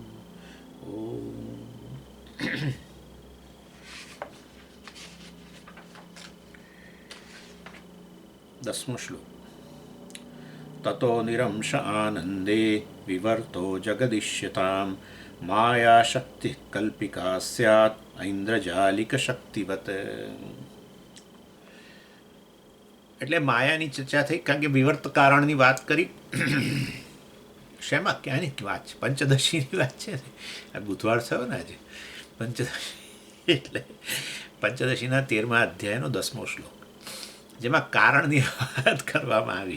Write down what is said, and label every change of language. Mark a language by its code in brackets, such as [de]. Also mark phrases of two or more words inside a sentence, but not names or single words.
[gu] ૐ દસમો શ્લોક। [sa] ततो निरंश आनंदे विवर्तो जगदिष्यतां मायाशक्तिः कल्पिका स्यात् ऐन्द्रजालिकशक्तिवत्। [gu] એટલે માયાની ચર્ચા થઈ, કારણ કે વિવર્ત કારણની વાત કરી. શેમાં ક્યાંની વાત છે? પંચદશીની વાત છે ને. આ બુધવાર થયો ને આજે પંચદશી, એટલે પંચદશીના 13મા અધ્યાયનો 10મો શ્લોક, જેમાં કારણની વાત કરવામાં આવી.